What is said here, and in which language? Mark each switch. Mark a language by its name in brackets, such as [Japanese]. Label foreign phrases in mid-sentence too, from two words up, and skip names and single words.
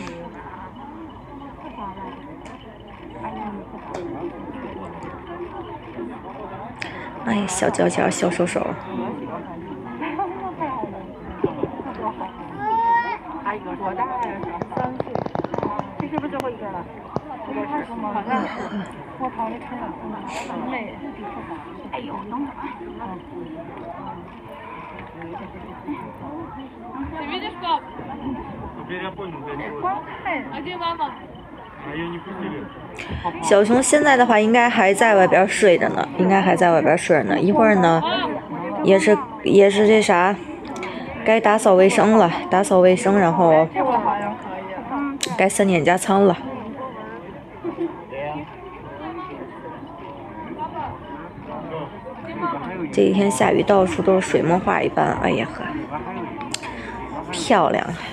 [Chinese] 哎，小脚脚，小手手。多大呀？3岁。这是不是最后一个了？好像是。我跑那车了，很美。哎呦，等会儿。 [Russian] Ты видишь, пап? Теперь я понял, а ее не пустили. [Chinese] 小熊现在的话，应该还在外边睡着呢，一会儿呢，也是这啥，该打扫卫生了，然后该3点加餐了。这一天下雨，到处都是水墨画一般，哎呀呵，漂亮。